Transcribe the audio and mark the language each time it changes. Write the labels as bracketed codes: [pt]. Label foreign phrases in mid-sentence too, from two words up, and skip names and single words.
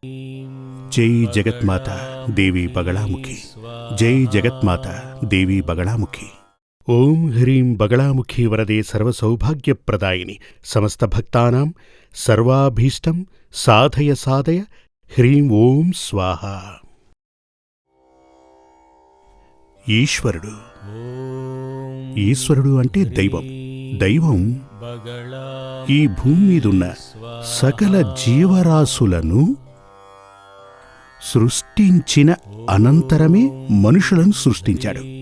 [sa] जय जगत्माता देवी बगलामुखी, जय जगत्माता देवी बगलामुखी। ओम ह्रीं बगलामुखी वरदे सर्वसौभाग्यप्रदायिनि समस्त भक्तानां सर्वाभीष्टं साधय साधय ह्रीं ओं स्वाहा। [te] ఈశ్వరుడు ఈశ్వరుడు అంటే దైవం. దైవం ఈ భూమి మీదున్న సకల జీవరాశులను సృష్టించిన అనంతరమే మనుషులను సృష్టించాడు.